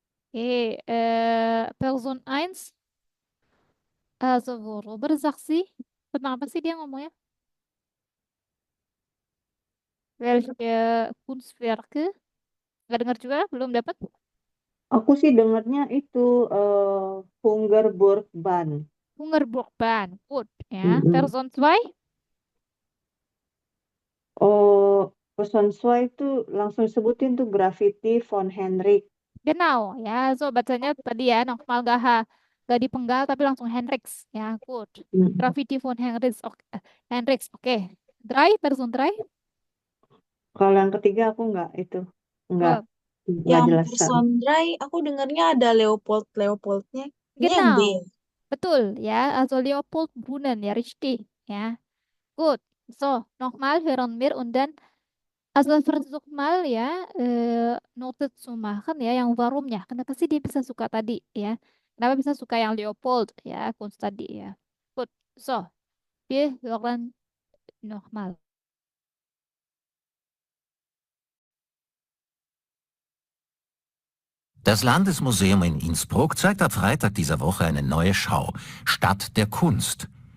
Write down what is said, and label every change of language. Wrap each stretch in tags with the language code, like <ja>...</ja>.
<de>Okay, Person 1, also worüber sagt sie?</de> <id>Tentang apa sih dia ngomongnya?</id> <de>Welche Kunstwerke?</de> <id>Nggak dengar juga? Belum dapat? Aku sih dengarnya itu Hungerburgbahn.</id> <de>Hungerburgbahn, gut, ya. Mm-mm. Person 2,</de> <id>Oh, Person 2 itu langsung sebutin tuh Graffiti von Henrik. genau, ya. So bacanya tadi ya, nochmal gak Gak dipenggal tapi langsung Hendrix. Ya, good.</id> <de>Graffiti von Hendrix. Hendrix, oke. Drei, Person 3.</de> <id>Kalau yang ketiga aku nggak</id> <en>Good.</en> <id>Yang jelaskan. Persondrai, aku dengarnya ada Leopoldnya. Ini yang B.</id> <de>Genau.</de> <id>Betul, ya.</id> <de>Also Leopold Brunnen, ja, richtig. Ja, gut. So, nochmal hören wir und dann, also versuch mal ya, Note zu machen ya,</de> <id>yang warumnya. Kenapa sih dia bisa suka tadi ya? Kenapa bisa suka yang Leopold ya, Kunst tadi ya.</id> <de>Gut, so, wir hören nochmal. Das Landesmuseum in Innsbruck zeigt ab Freitag dieser Woche eine neue Schau, Stadt der Kunst.</de>